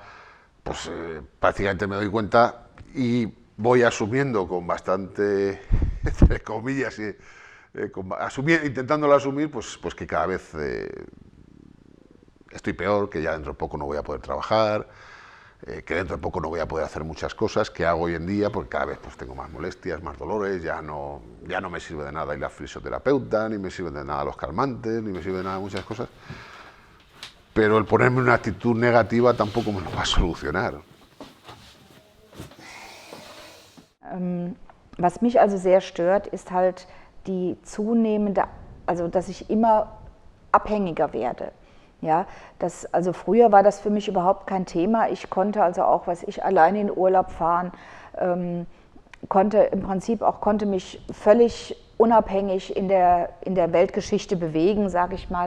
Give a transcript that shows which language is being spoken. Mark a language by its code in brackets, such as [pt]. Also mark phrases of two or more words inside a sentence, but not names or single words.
[es] Pues prácticamente me doy cuenta y voy asumiendo con bastante, entre comillas, intentándolo asumir, pues que cada vez estoy peor, que ya dentro de poco no voy a poder trabajar, que dentro de poco no voy a poder hacer muchas cosas que hago hoy en día, porque cada vez pues tengo más molestias, más dolores, ya no me sirve de nada ir a fisioterapeuta, ni me sirve de nada los calmantes, ni me sirve de nada muchas cosas. Pero el ponerme una actitud negativa tampoco me lo va a solucionar. [de] Was mich also sehr stört, ist halt die zunehmende, also dass ich immer abhängiger werde. Ja, also früher war das für mich überhaupt kein Thema. Ich konnte also auch, alleine in Urlaub fahren, konnte mich völlig unabhängig in der Weltgeschichte bewegen, sage ich mal.